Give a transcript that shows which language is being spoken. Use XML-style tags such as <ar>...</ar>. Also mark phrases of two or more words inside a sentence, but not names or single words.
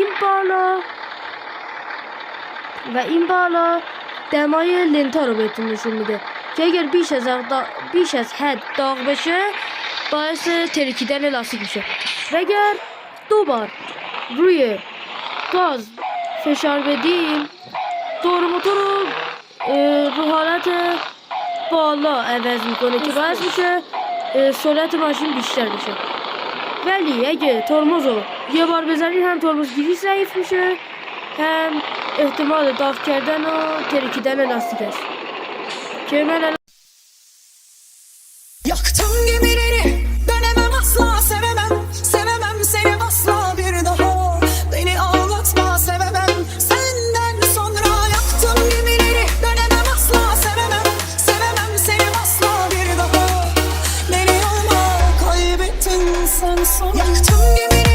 <fa>این بالا دمای لنتا رو بهتون نشون میده که اگر بیش از حد داغ بشه باعث ترکیدن لاستیک میشه و اگر 2 بار روی گاز فشار بدیم دور موتور رو حالت بالا عوض میکنه که باعث میشه سرعت ماشین بیشتر بشه. ولی اگه ترمز رو یه بار بزنید هم ترمزگیری ضعیف میشه هم احتمال داغ کردن و ترکیدن لاستیک است که من</fa> <tr>Yaktım gemileri dönemem asla sevemem seni asla bir daha beni ağlatma sevemem senden sonra yaktım gemileri dönemem asla sevemem seni asla bir daha beni olma kaybettin sen sonra yaktım gemileri</tr>